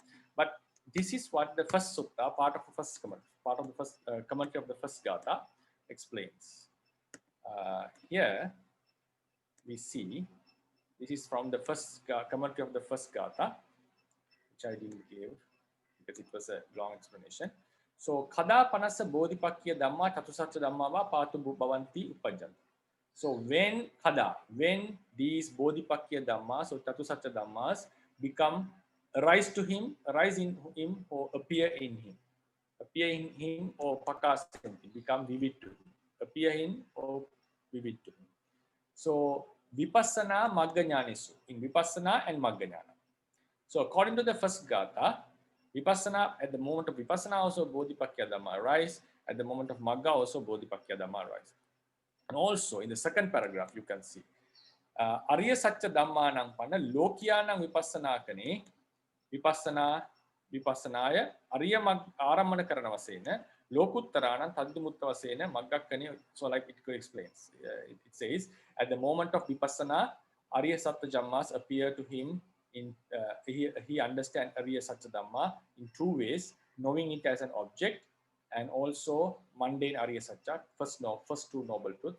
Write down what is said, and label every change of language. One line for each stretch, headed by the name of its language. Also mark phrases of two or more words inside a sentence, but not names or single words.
English: But this is what the first sutta, part of the first commentary of the first gatha explains. Here we see, this is from the first commentary of the first gatha, which I didn't give because it was a long explanation.
Pali: So, kada panasa bodhipakya dhamma chatusatya dhamma va patu bhavanti upajjanti.
English: So, when these
Pali: bodhipakya dhammas
English: or
Pali: chatusatya dhammas
English: arise in him or appear in him or pakasanti, become vivid to him, appear in or vivid to him.
Pali: So, vipassana magga jnanesu, in vipassana and magga jnana.
English: So, according to the first gatha, Vipassana, at the moment of Vipassana also
Pali: Bodhipakya Dhamma
English: arise, at the moment of Magga also
Pali: Bodhipakya Dhamma
English: arise. And also in the second paragraph you can see,
Pali: Arya Satya Dhamma nang panna Lokya nang Vipassana kane, Vipassanaya, Arya Aramana Karana vasena, Lokuttarana Tadimutta vasena, Magga kane,
English: so like it explains. It says, at the moment of Vipassana,
Pali: Arya Satya Dhammas
English: appear to him. He understands
Pali: Arya Satya Dhamma
English: in two ways, knowing it as an object and also mundane
Pali: Arya Satya,
English: first two noble truths.